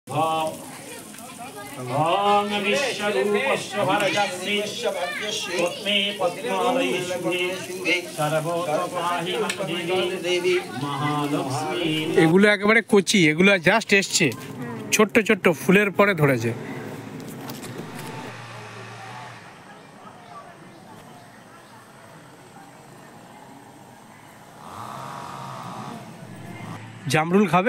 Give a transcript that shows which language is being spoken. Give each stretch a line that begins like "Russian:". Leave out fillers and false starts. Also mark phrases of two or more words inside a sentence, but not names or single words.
Sanskrit: ओम विश्वरूपस्य भरजस्य पद्मे पद्मालये शुभे सर्वतोपाहि देवी महालक्ष्मी।
Bangla: এগুলো একেবারে কচি, এগুলো জাস্ট এসছে, ছোট্ট ছোট্ট ফুলের পরে ধরেছে। জামরুল খাবে?